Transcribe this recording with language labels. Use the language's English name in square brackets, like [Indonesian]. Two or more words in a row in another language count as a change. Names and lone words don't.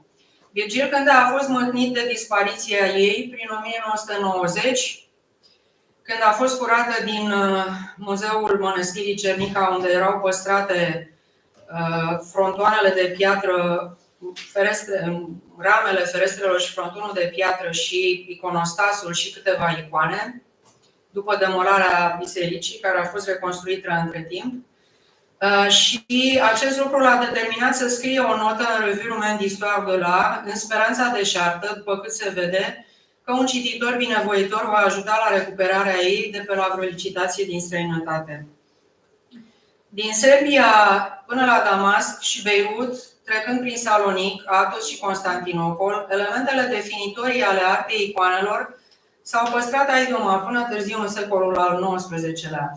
[Romanian] Virgil Cândea a fost mâhnit de dispariția ei prin 1990, când a fost furată din Muzeul Mănăstirii Cernica, unde erau păstrate frontoanele de piatră, ramele ferestrelor și frontonul de piatră și iconostasul și câteva icoane, după demolarea bisericii, care a fost reconstruită între timp. Și acest lucru l-a determinat să scrie o notă în Revue Romaine d'Histoire de l'Art, în speranța deșartă, după cât se vede, că un cititor binevoitor va ajuta la recuperarea ei de pe la vreo licitație din străinătate. Din Serbia până la Damasc și Beirut, trecând prin Salonic, Athos și Constantinopol, elementele definitorii ale artei icoanelor s-au păstrat aici până târziu în secolul al XIX-lea.